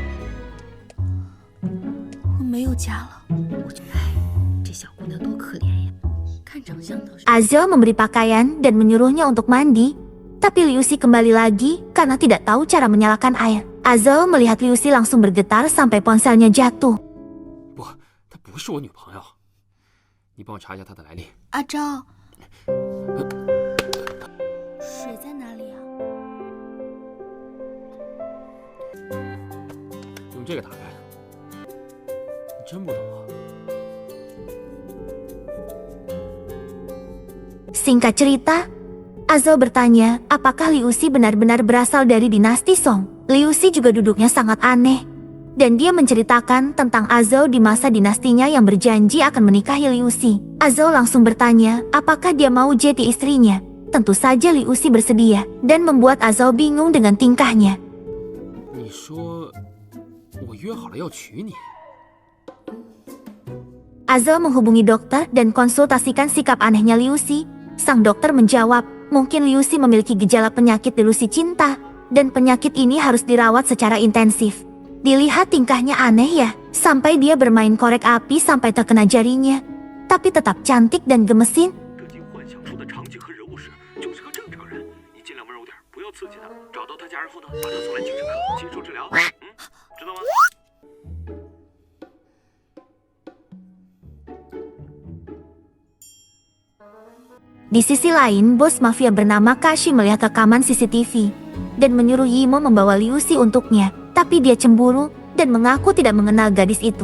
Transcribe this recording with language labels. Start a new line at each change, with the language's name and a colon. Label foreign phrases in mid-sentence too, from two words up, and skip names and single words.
Indonesian: Azhou memberi pakaian dan menyuruhnya untuk mandi. Tapi Liu Xi kembali lagi karena tidak tahu cara menyalakan air. Azhou melihat Liu Xi langsung bergetar sampai ponselnya jatuh. Azhou.
Chinese: 用这个打开，你真不懂啊？
Indonesian: Singkat cerita, Azhou bertanya apakah Liu Xi benar-benar berasal dari dinasti Song. Liu Xi juga duduknya sangat aneh. dan dia menceritakan tentang Azou di masa dinastinya yang berjanji akan menikahi Liu Si. Azou langsung bertanya apakah dia mau jadi istrinya. Tentu saja Liu Si bersedia, dan membuat Azou bingung dengan tingkahnya.
Chinese: 你说我约好了要娶你，
Indonesian: Azou menghubungi dokter dan konsultasikan sikap anehnya Liu Si. Sang dokter menjawab, mungkin Liu Si memiliki gejala penyakit delusi cinta, dan penyakit ini harus dirawat secara intensif. Dilihat tingkahnya aneh ya, sampai dia bermain korek api sampai terkena jarinya. Tapi tetap cantik dan gemesin.
Chinese: 这集幻想出的场景和人物时，就是个正常人。你尽量温柔点，不要刺激他。找到他家人后呢，把他送来精神科接受治疗。知道吗？
Indonesian: Di sisi lain, bos mafia bernama Kashi melihat rekaman CCTV dan menyuruh Yimo membawa Liu Si untuknya, tapi dia cemburu dan mengaku tidak mengenal gadis itu.